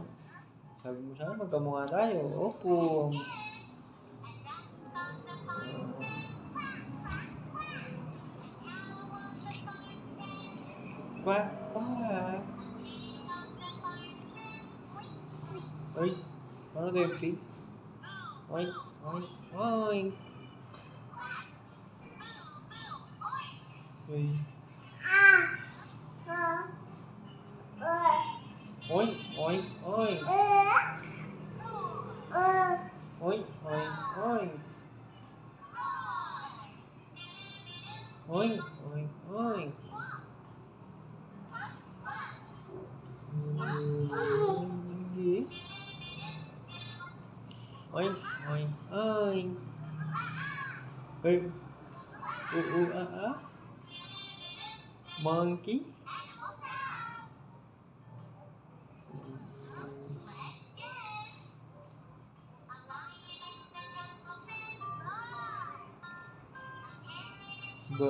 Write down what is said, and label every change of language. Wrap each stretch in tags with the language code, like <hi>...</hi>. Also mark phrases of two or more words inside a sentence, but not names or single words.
<tl>Sabi mo sana, magkamukha tayo. Opo. Quack, quack. Ay, ano tayo, pig? Oink, oink, oink. Ay. Oink, oink, oink. Oink, oink, oink. Oink, oink, oink. Oink, oink, oink. Ay, Monkey. Ba.</tl>